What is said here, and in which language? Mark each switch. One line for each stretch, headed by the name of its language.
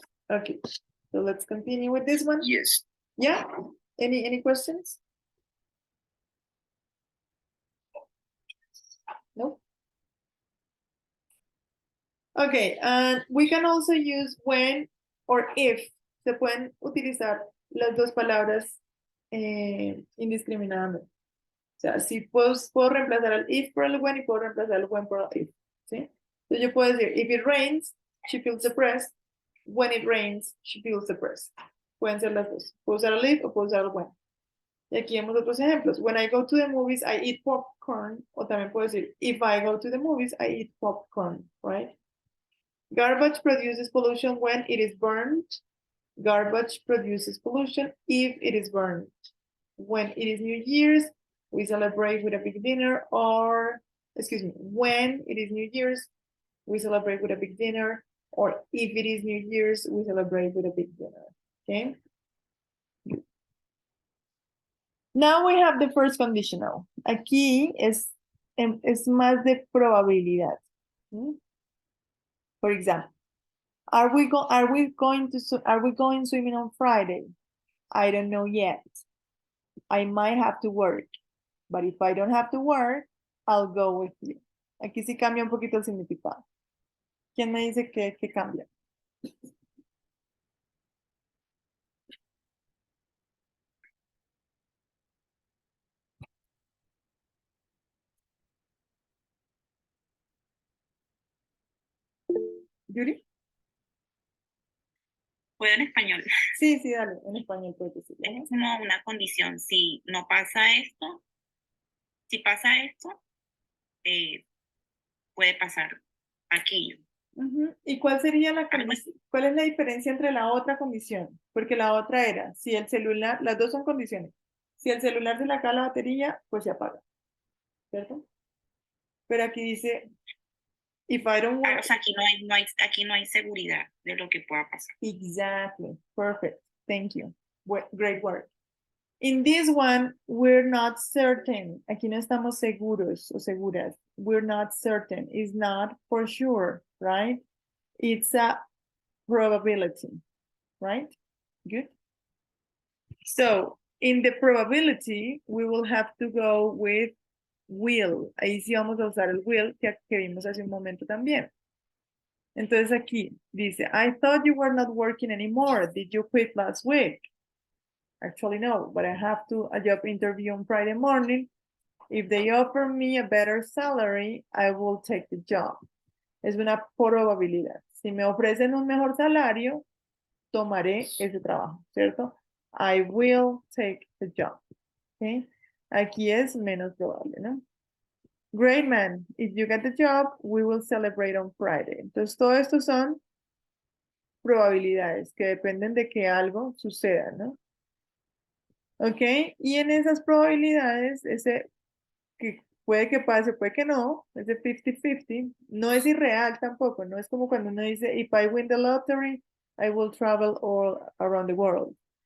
English: Okay, so let's continue with this one. Yes. Yeah, any questions? No? Okay, and we can also use when or if.
Spanish: Se pueden utilizar las dos palabras indiscriminadamente. O sea, si puedo reemplazar el if por el when y puedo reemplazar el when por el if. ¿Sí? Entonces yo puedo decir,
English: if it rains, she feels depressed. When it rains, she feels depressed.
Spanish: Pueden ser las dos. Puedo usar el if o puedo usar el when. Y aquí vemos otros ejemplos.
English: When I go to the movies, I eat popcorn.
Spanish: O también puedo decir,
English: if I go to the movies, I eat popcorn, right? Garbage produces pollution when it is burned. Garbage produces pollution if it is burned. When it is New Year's, we celebrate with a big dinner, or, excuse me, when it is New Year's, we celebrate with a big dinner, or if it is New Year's, we celebrate with a big dinner, okay? Now we have the first conditional.
Spanish: Aquí es más de probabilidad.
English: For example, are we going swimming on Friday? I don't know yet. I might have to work, but if I don't have to work, I'll go with you.
Spanish: Aquí sí cambia un poquito el significado. ¿Quién me dice que cambia? ¿Yuri? Puedo en español. Sí, dale, en español puedes decir. Es como una condición. Si no pasa esto, si pasa esto, puede pasar aquello. ¿Y cuál sería cuál es la diferencia entre la otra condición? Porque la otra era, si el celular, las dos son condiciones. Si el celular se le acaba la batería, pues se apaga. ¿Cierto? Pero aquí dice,
English: if I don't work.
Spanish: O sea, aquí no hay seguridad de lo que pueda pasar.
English: Exactly. Perfect. Thank you. Great work. In this one, we're not certain.
Spanish: Aquí no estamos seguros o seguras.
English: We're not certain. It's not for sure, right? It's a probability, right? Good. So in the probability, we will have to go with will.
Spanish: Ahí sí vamos a usar el will que vimos hace un momento también. Entonces aquí dice,
English: I thought you were not working anymore. Did you quit last week? Actually, no, but I have a job interview on Friday morning. If they offer me a better salary, I will take the job.
Spanish: Es una probabilidad. Si me ofrecen un mejor salario, tomaré ese trabajo, ¿cierto?
English: I will take the job. ¿Okay?
Spanish: Aquí es menos probable, ¿no?
English: Great man, if you get the job, we will celebrate on Friday.
Spanish: Entonces, todo esto son probabilidades que dependen de que algo suceda, ¿no? ¿Ok? Y en esas probabilidades, ese que puede que pase, puede que no, ese 50-50, no es irreal tampoco, no es como cuando uno dice,
English: if I win the lottery, I will travel all around the world.